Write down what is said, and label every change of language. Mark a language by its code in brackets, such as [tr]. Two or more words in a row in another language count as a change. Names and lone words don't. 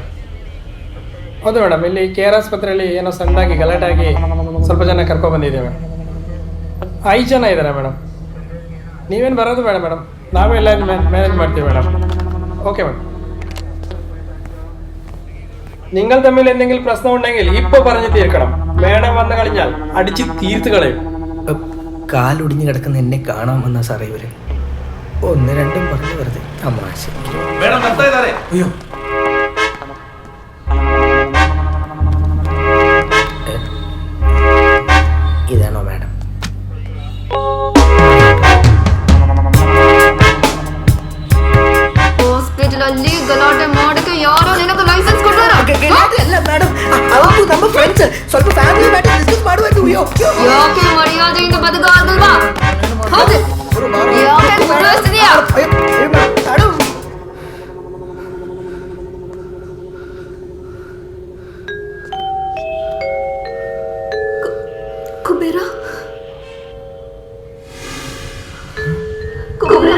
[kn] ಹೌದು ಮೇಡಮ್, ಇಲ್ಲಿ ಕೆ ಆರ್ ಆಸ್ಪತ್ರೆಯಲ್ಲಿ ಏನೋ ಸಣ್ಣದಾಗಿ ಗಲಾಟೆಯಾಗಿ ಸ್ವಲ್ಪ ಜನ ಕರ್ಕೊಬಂದಿದ್ದೀವಿ ಮೇಡಮ್. 5 ಜನ ಇದ್ದಾರೆ ಮೇಡಮ್. ನೀವೇನು ಬರೋದು ಬೇಡ ಮೇಡಮ್, ನಾವೇ ಎಲ್ಲ ಮ್ಯಾನೇಜ್ ಮಾಡ್ತೀವಿ മേഡം. [ml] ഓക്കെ മേഡം. നിങ്ങൾ തമ്മിൽ എന്തെങ്കിലും പ്രശ്നം ഉണ്ടെങ്കിൽ ഇപ്പോൾ പറഞ്ഞു തീർക്കണം. മേഡം വന്നു കഴിഞ്ഞാൽ അടിച്ച് തീർത്ത് കളയും. കാലൊടിഞ്ഞു കിടക്കുന്ന എന്നെ കാണാൻ വന്ന സാറേ ഇവര് 1-2 പറഞ്ഞു വെറുതെ തമാശ. അയ്യോ ഇതാണോ മാഡം? [kn] ಹಾಸ್ಪಿಟಲಲ್ಲಿ ಗಲಾಟೆ ಮಾಡಕ್ಕೆ ಯಾರೋ ನಿನಗೆ ಲೈಸೆನ್ಸ್ ಕೊಡ್ತಾರ? ಅಲ್ಲ ಮೇಡಮ್, ಅವತ್ತು ನಮ್ಮ ಫ್ರೆಂಡ್ಸ್ ಸ್ವಲ್ಪ [en] family matter discuss [kn] ಮಾಡುವುದು. ಯಾಕೆ ಮರ್ಯಾದೆಯಿಂದ ಬದುಕಾಗಲ್ವಾ? ಹೌದು, ಯಾಕೆ ಸುಳ್ಳಿಸ್ತಿದೀಯಾ? ಕುಬೇರ ಕುಬೇರ